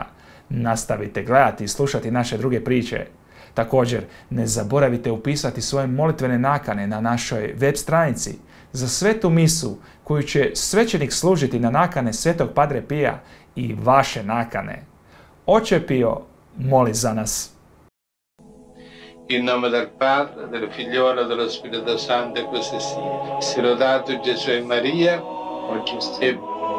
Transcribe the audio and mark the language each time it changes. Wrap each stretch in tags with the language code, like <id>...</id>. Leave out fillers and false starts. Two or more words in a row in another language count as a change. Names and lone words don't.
<hr>Nastavite gledati i slušati naše druge priče. Također, ne zaboravite upisati svoje molitvene nakane na našoj web stranici za svetu misu koju će svećenik služiti na nakane Svetog Padre Pija i vaše nakane. Oče Pio, moli za nas.</hr> <it>In nome del Padre, del Figliolo e dello Spirito Santo, così sia. Sia lodato Gesù e Maria, oggi e sempre.</it>